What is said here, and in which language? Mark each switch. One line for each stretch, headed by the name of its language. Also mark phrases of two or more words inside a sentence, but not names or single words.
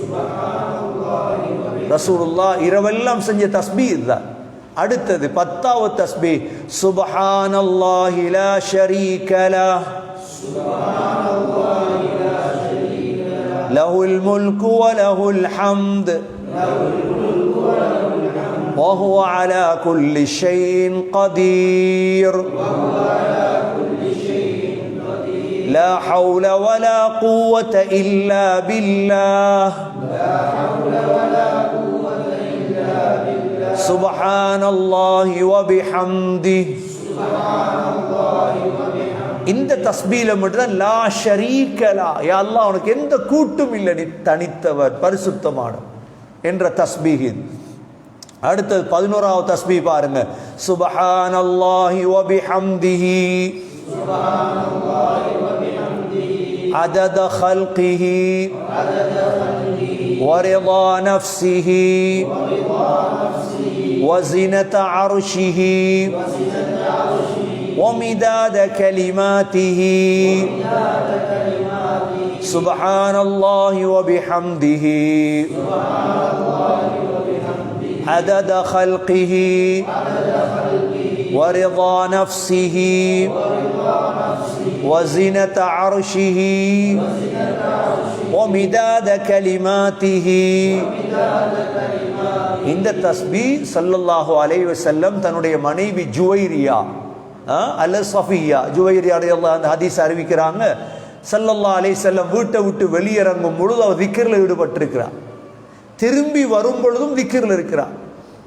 Tamil: ரசூலுல்லாஹ் இரவெல்லாம் செஞ்ச தஸ்பீஹ் இதுதான். அடுத்தது 10வது தஸ்பீஹ்,
Arabic: سبحان الله لا شريك له، له الملك وله الحمد وهو على كل شيء قدير. لا حول ولا قوة إلا بالله. سبحان الله وبحمده.
Tamil: இந்த தஸ்பீல மட்டும்
Arabic: لا شريك له, يا الله
Tamil: உனக்கு எந்த கூட்டும் இல்லை, நீ தனித்தவர் பரிசுத்தமான என்ற தஸ்பீஹ். அடுத்தது 11வது தஸ்பீஹ் பாருங்க,
Arabic: سبحان الله وبحمده عدد خلقه ورضا نفسه وزنة عرشه ومداد كلماته. سبحان الله وبحمده عدد خلقه ورضا نفسه وزنة عرشه ومداد كلماته.
Tamil: இந்த தஸ்பீஹ்
Arabic: صلى الله عليه وسلم
Tamil: தன்னுடைய மனைவி ஜுவைரியா அல்லது சஃபியா, ஜுவைரியா
Arabic: رضي الله عنها
Tamil: ஹதீஸ் அறிவிக்கிறாங்க,
Arabic: صلى الله عليه وسلم
Tamil: வீட்டை விட்டு வெளியிறங்கும் பொழுது அவர் திக்ரில் ஈடுபட்டிருக்கிறார். திரும்பி வரும் பொழுதும் திக்ரில் இருக்கிறார்.